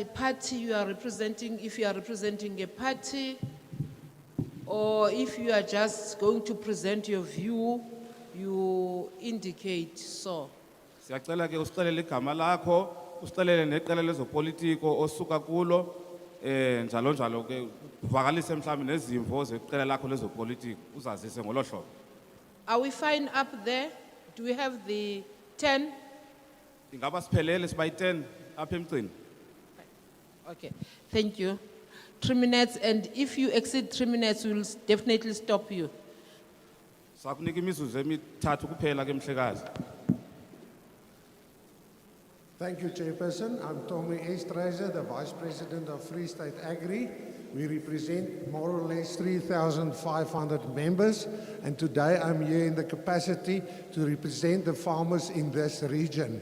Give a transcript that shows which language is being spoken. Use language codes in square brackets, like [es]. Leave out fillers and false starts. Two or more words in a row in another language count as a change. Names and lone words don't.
[en] party you are representing, if you are representing a party, or if you are just going to present your view, you indicate so. [xh] Siyacela ke usixelele igama lakho, usixelele neqela lezopolitiko osuka kulo, njalo njalo ke uvakalise mhlawumbe nezimvo zeqela lakho lezopolitiko uzazise ngolo hlobo. [en] Are we fine up there? Do we have the 10? [xh] Ingaba siphelele sibayi 10 apha emgcini. [en] Okay, thank you. 3 minutes, and if you exceed 3 minutes, we'll definitely stop you. [xh] Sakunika imizuzu emithathu kuphela ke mhlekazi. [en] Thank you, Chairperson. I'm Tommy Estreiser, the Vice President of Freestate Agri. We represent more or less 3,500 members, and today I'm here in the capacity to represent the farmers in this region.